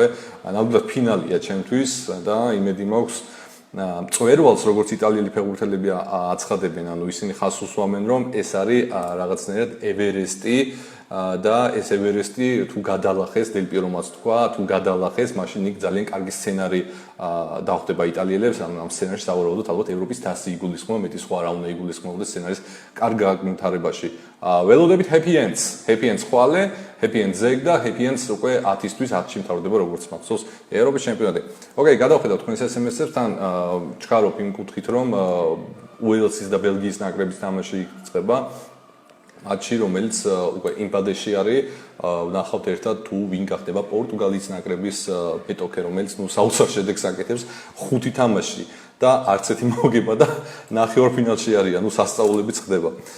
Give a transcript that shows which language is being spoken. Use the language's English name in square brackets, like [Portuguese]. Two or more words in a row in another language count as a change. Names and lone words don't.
[Georgian] ნამდვილად ფინალია ჩემთვის და იმედი მაქვს მწვერვალს როგორც იტალიელი ფეხბურთელები აცხადებენ, ანუ ისინი ხაზს უსვამენ, რომ ეს არის რაღაცნაირად ევერესტი და ეს ევერესტი თუ გადალახეს, დელ პირომაც თქვა, თუ გადალახეს, მაშინ იქ ძალიან კარგი სცენარი დახვდება იტალიელებს, ამ სცენარში სავარაუდოდ ალბათ ევროპის თასი იგულისხმება, მეტი სხვა რა უნდა იგულისხმებოდეს სცენარის კარგ განვითარებაში. ველოდებით [English] happy ends [Georgian] ხვალე, [English] happy ends [Georgian] ზეგ და [English] happy ends [Georgian] უკვე 10-ისთვის 10-ში მთავრდება როგორც მახსოვს ევროპის ჩემპიონატი. ოკეი, გადავხედავთ თქვენს SMS-ებს, თან ჩქარობ იმ კუთხით, რომ უელსის და ბელგიის ნაკრების თამაში იწყება. მატჩი, რომელიც უკვე იმპადეში არის, ვნახავთ ერთად თუ ვინ გახდება პორტუგალიის ნაკრების პეტოკე, რომელიც საოცარ შედეგს აკეთებს 5 თამაში და არც ერთი მოგება და ნახევარფინალში არიან, სასწაულებიც ხდება.